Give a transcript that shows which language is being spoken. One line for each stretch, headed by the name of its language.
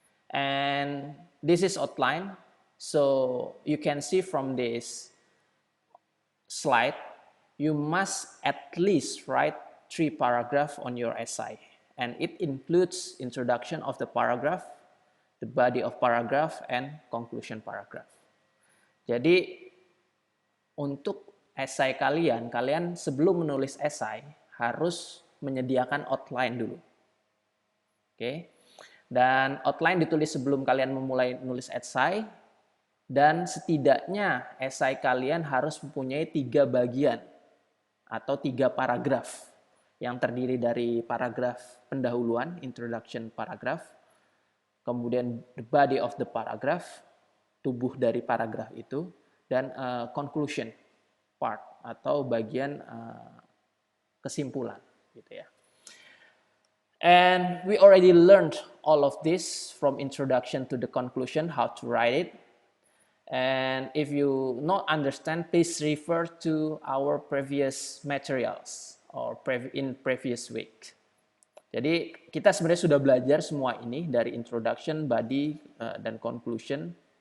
English: And this is outline, so you can see from this slide, you must at least write 3 paragraphs on your essay. And it includes introduction of the paragraph, the body of paragraph, and conclusion paragraph.
Indonesian: Jadi untuk esai kalian sebelum menulis esai harus menyediakan outline dulu. Oke. Dan outline ditulis sebelum kalian memulai nulis esai, dan setidaknya esai kalian harus mempunyai 3 bagian atau 3 paragraf yang terdiri dari paragraf pendahuluan, introduction paragraph, kemudian
English: the body of the paragraph,
Indonesian: tubuh dari paragraf itu, dan conclusion part atau bagian kesimpulan, gitu ya.
English: And we already learned all of this from introduction to the conclusion, how to write it. And if you not understand, please refer to our previous materials or in previous week.
Indonesian: Jadi kita sebenarnya sudah belajar semua ini dari introduction, body, dan conclusion.